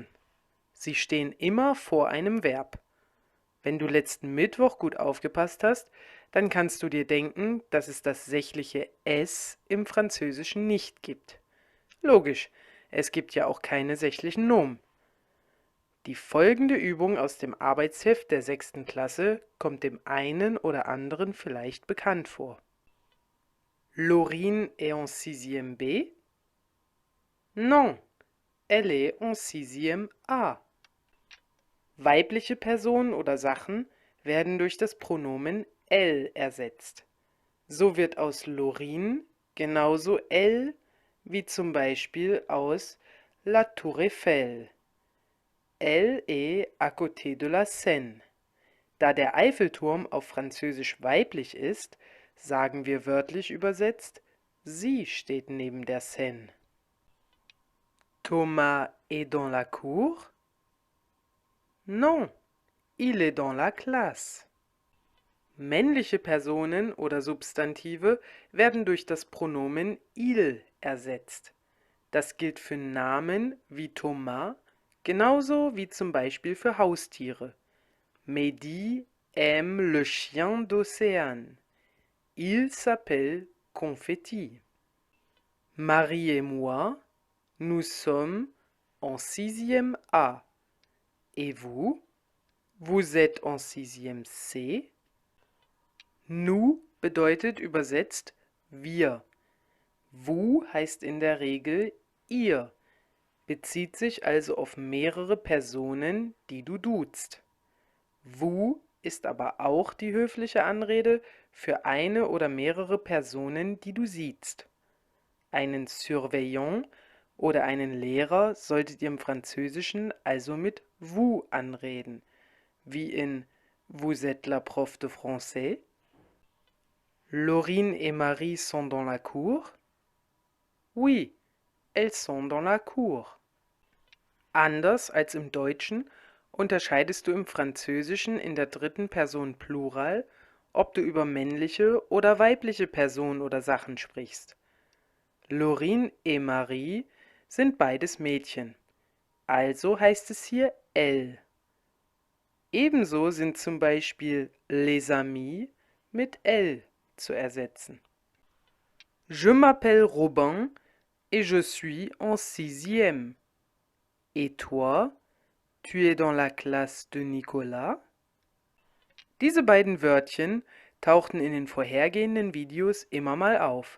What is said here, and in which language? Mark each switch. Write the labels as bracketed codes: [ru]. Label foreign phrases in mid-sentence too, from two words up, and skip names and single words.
[de] Sie stehen immer vor einem Verb. Wenn du letzten Mittwoch gut aufgepasst hast, dann kannst du dir denken, dass es das sächliche es im Französischen nicht gibt. Logisch, es gibt ja auch keine sächlichen Nomen. Die folgende Übung aus dem Arbeitsheft der 6. Klasse kommt dem einen oder anderen vielleicht bekannt vor. [fr] Laurine est en 6e B? Non, elle est en 6e A. [de] Weibliche Personen oder Sachen werden durch das Pronomen elle ersetzt. So wird aus Laurine genauso elle wie zum Beispiel aus La Tour Eiffel. [fr] Elle est à côté de la Seine. [de] Da der Eiffelturm auf Französisch weiblich ist, sagen wir wörtlich übersetzt, sie steht neben der Seine. [fr] Thomas est dans la cour? Non, il est dans la classe. [de] Männliche Personen oder Substantive werden durch das Pronomen il ersetzt. Das gilt für Namen wie Thomas, genauso wie zum Beispiel für Haustiere. [fr] Mehdi aime le chien d'Océane. Il s'appelle Confetti. Marie et moi, nous sommes en 6e A. Et vous? Vous êtes en 6e C? [de] Nous bedeutet übersetzt wir. Vous heißt in der Regel ihr, bezieht sich also auf mehrere Personen, die du duzt. Vous ist aber auch die höfliche Anrede für eine oder mehrere Personen, die du siehst. Einen Surveillant oder einen Lehrer solltet ihr im Französischen also mit vous anreden, wie in [fr] Vous êtes la prof de français? Laurine et Marie sont dans la cour? Oui, elles sont dans la cour. [de] Anders als im Deutschen unterscheidest du im Französischen in der dritten Person Plural, ob du über männliche oder weibliche Personen oder Sachen sprichst. Laurine et Marie sind beides Mädchen, also heißt es hier elles. Ebenso sind zum Beispiel [fr] les amis [de] mit elles zu ersetzen. [fr] Je m'appelle Robin et je suis en 6e. Et toi, tu es dans la classe de Nicolas? [de] Diese beiden Wörtchen tauchten in den vorhergehenden Videos immer mal auf.